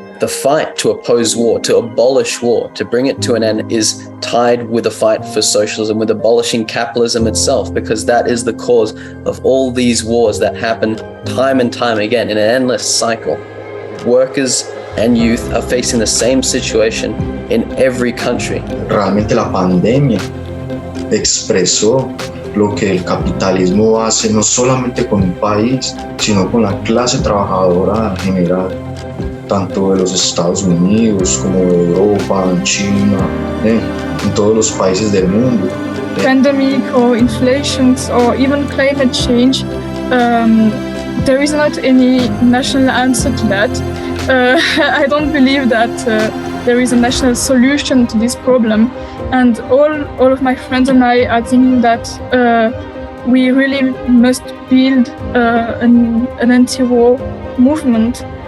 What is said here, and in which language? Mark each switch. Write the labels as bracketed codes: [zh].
[en] the fight to oppose war, to abolish war, to bring it to an end is tied with a fight for socialism, with abolishing capitalism itself, because that is the cause of all these wars that happen time and time again in an endless cycle. Workers and youth are facing the same situation in every country. [es] Realmente la pandemia expresó lo que el capitalismo hace no solamente con un país, sino con la clase trabajadora en general, tanto de los Estados Unidos como de Europa, en China, en todos los países del mundo. [en] Pandemic or inflations or even climate change, there is not any national answer to that. I don't believe that there is a national solution to this problem. And all of my friends and I are thinking that we really must build an anti-war movement.